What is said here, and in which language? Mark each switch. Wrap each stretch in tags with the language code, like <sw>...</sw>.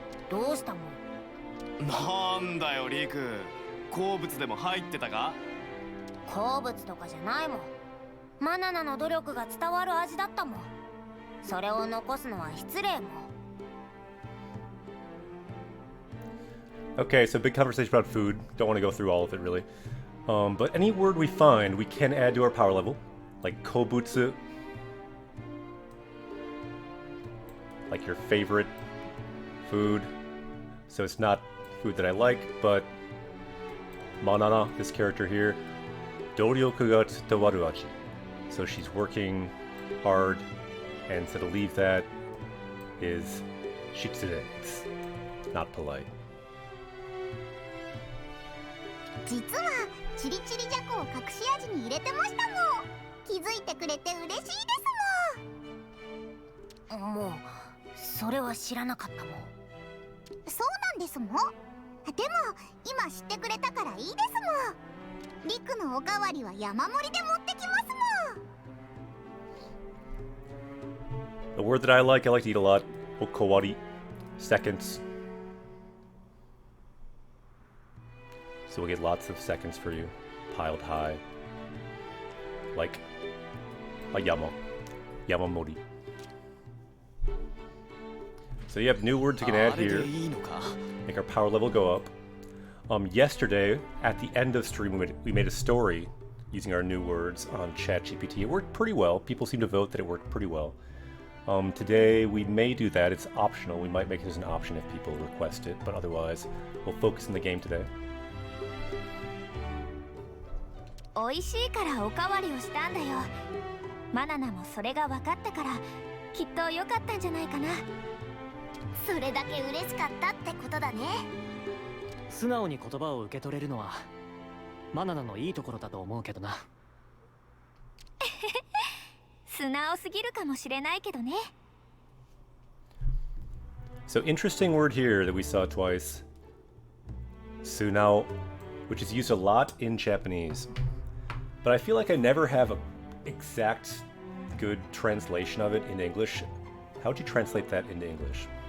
<ja>どうしたもん？なんだよリク、好物でも入ってたか？好物とかじゃないもん。マナナの努力が伝わる味だったもん。それを残すのは失礼もん。</ja> <en>Okay, so big conversation about food. Don't want to go through all of it really. But any word we find, we can add to our power level. Like kobutsu. Like your favorite food. So it's not food that I like, but Manana, this character here,</en> <ja>doryoku ga tsuttawaru aji.</ja> <en>So she's working hard, and so to leave that is shitsure. It's not polite.</en> <ja>実はチリチリジャコを隠し味に入れてましたもん。気づいてくれて嬉しいですもん。もうそれは知らなかったもん。そうなんですもん。でも今知ってくれたからいいですもん。リクのおかわりは山盛りで持ってきますもん。</ja> <en>A word that I like to eat a lot. Okowari. Seconds. So we'll get lots of seconds for you, piled high, like a Yamamori. So you have new words you can add here, make our power level go up. Yesterday, at the end of stream, we made a story using our new words on ChatGPT. It worked pretty well. People seem to vote that it worked pretty well. Today, we may do that. It's optional. We might make it as an option if people request it, but otherwise, we'll focus on the game today.</en> <ja>美味しいからおかわりをしたんだよ。マナナもそれが分かったからきっと良かったんじゃないかな。それだけ嬉しかったってことだね。素直に言葉を受け取れるのはマナナのいいところだと思うけどな。素直すぎるかもしれないけどね。</ja> <en>So interesting word here that we saw twice. Sunao, which is used a lot in Japanese. But I feel like I never have an exact good translation of it in English. How would you translate that into English?</en>